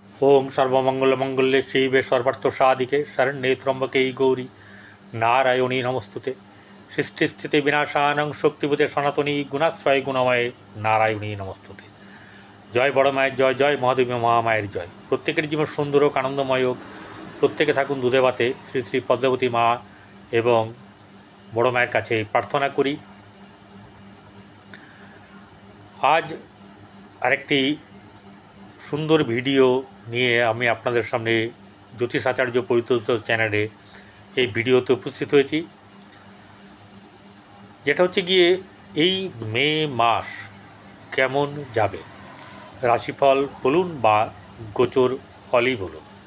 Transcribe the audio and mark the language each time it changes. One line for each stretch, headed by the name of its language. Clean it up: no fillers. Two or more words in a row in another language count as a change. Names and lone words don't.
Sanskrit: ओम सर्वमंगलमंगल्ये शिवे सर्वार्थसाधिके शरण्ये त्र्यंबके गौरी नारायणी नमस्तुते। सृष्टिस्थिति विनाशानं शक्तिभूते सनातनी गुणाश्रय गुणमये नारायणी नमस्तुते।
Bangla: জয় বড় মায়ের জয়, জয় মহাদেবী মহামায়ের জয়। প্রত্যেকের জীবন সুন্দর হোক, আনন্দময় হোক, প্রত্যেকে থাকুন দুধে ভাতে শ্রী শ্রী পদ্মাবতী মা এবং বড় মায়ের কাছে প্রার্থনা করি। আজ আরেকটি সুন্দর ভিডিও নিয়ে আমি আপনাদের সামনে জ্যোতিষ আচার্য পরিতোষিত চ্যানেলে এই ভিডিওতে উপস্থিত হয়েছি, যেটা হচ্ছে গিয়ে এই মে মাস কেমন যাবে, রাশিফল বলুন বা গোচর ফলই বলুন।